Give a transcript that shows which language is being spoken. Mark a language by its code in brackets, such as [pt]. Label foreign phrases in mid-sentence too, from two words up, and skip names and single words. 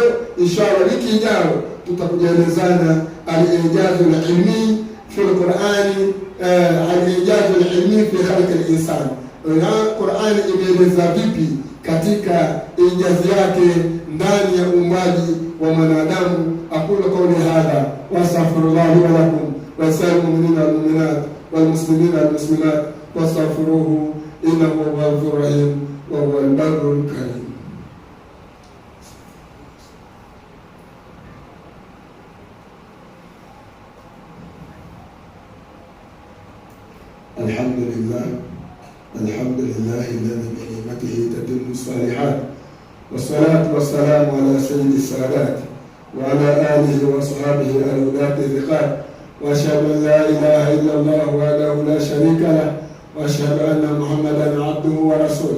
[sw] Inshallah wiki ijayo tutakujelezana [ar] الإعجاز العلمي في القرآن، الإعجاز العلمي في خلق الإنسان. [sw] Qur'ani imeeleza vipi katika ijazi yake ndani ya uumbaji wa mwanadamu. [ar] أقول قولي هذا وأستغفر الله ولكم وسائر المؤمنين والمؤمنات والمسلمين والمسلمات واستغفروه إنه هو الغفور الرحيم وهو البر الكريم. الحمد لله الذي بنعمته تتم الصالحات، والصلاة والسلام على سيد السادات وعلى آله وصحبه الهداة الثقات، وأشهد أن لا إله إلا الله وحده لا شريك له، وأشهد أن محمدا عبده ورسوله.